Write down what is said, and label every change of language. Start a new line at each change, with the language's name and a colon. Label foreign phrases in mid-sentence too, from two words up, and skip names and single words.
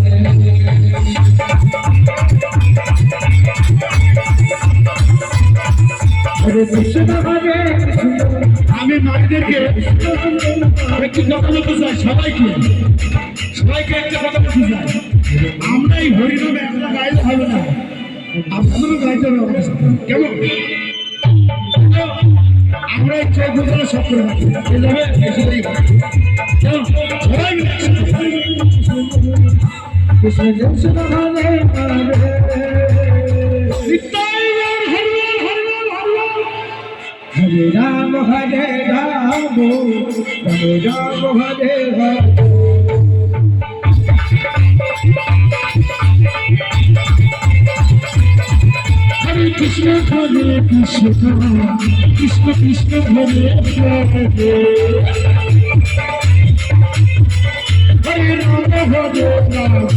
Bangla: হরে কৃষ্ণ হরে কৃষ্ণ আমি মায়েদেরকে একটু কথা বলতে চাই সবাইকে একটা কথা বলতে চাই আমরা এই হরিনামে আমরা গাইলে হবে না আপনাদেরও গাইতে হবে আমাদের সাথে কেমন আমরা এই চোখ বোঝানো সব করে রাখি এইভাবে এসেই কেমন সবাই মিলে
Sanskrit: কৃষ্ণ কৃষ্ণ হরে হরে हरे राम हरे राम हरे हरे हरे कृष्ण कृष्ण कृष्ण हरे हरे हरे राम हरे राम